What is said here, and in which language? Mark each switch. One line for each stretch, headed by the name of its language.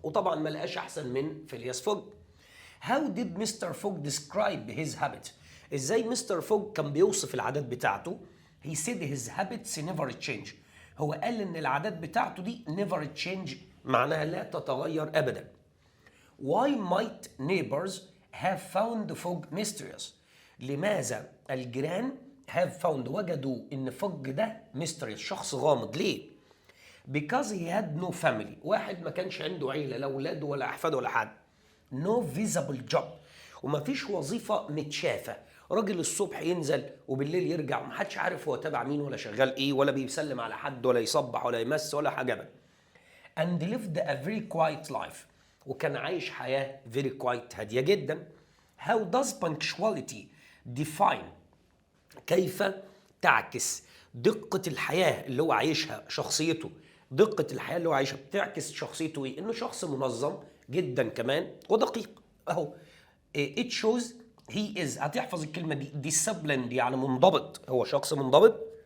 Arabic: وطبعا ما لقاش احسن من فيلياس فوج.
English: How did Mr. Fogg describe his habits؟
Arabic: ازاي مستر فوج كان بيوصف العادات بتاعته؟
English: He said his habits never change،
Arabic: هو قال ان العادات بتاعته دي never change، معناها لا تتغير ابدا.
English: Why might neighbors have found Fogg mysterious؟
Arabic: لماذا الجيران
English: have found،
Arabic: وجدوا ان فوج ده
English: mysterious،
Arabic: شخص غامض. ليه؟
English: because he had no family،
Arabic: واحد ما كانش عنده عيلة، لا أولاد ولا أحفاد ولا حد.
English: no visible job،
Arabic: ومفيش وظيفة متشافة. راجل الصبح ينزل وبالليل يرجع ومحدش عارف هو تابع مين ولا شغال ايه ولا بيسلم على حد ولا يصبح ولا يمس ولا حاجة بقى.
English: and lived a very quiet life،
Arabic: وكان عايش حياة
English: very quiet
Arabic: هادية جدا.
English: how does punctuality define،
Arabic: كيف تعكس دقة الحياة اللي هو عايشها، شخصيته، دقة الحياة اللي هو عايشها بتعكس شخصيته ايه؟ انه شخص منظم جدا كمان ودقيق اهو.
English: it shows he is،
Arabic: هتحفظ الكلمة دي disciplined يعني منضبط، هو شخص منضبط.